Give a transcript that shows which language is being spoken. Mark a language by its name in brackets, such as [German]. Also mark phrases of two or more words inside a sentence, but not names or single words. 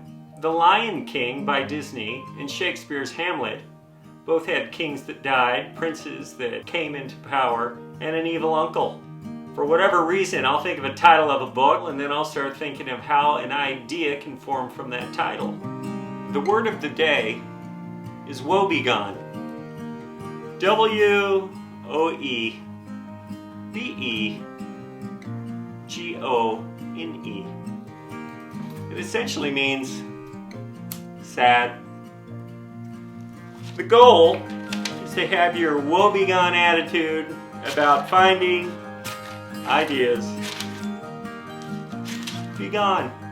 [English] The Lion King by Disney and Shakespeare's Hamlet both had kings that died, princes that came into power, and an evil uncle. For whatever reason, I'll think of a title of a book and then I'll start thinking of how an idea can form from that title. The word of the day is woebegone. W-O-E-B-E-G-O-N-E. It essentially means sad. The goal is to have your woebegone attitude about finding ideas. Be gone.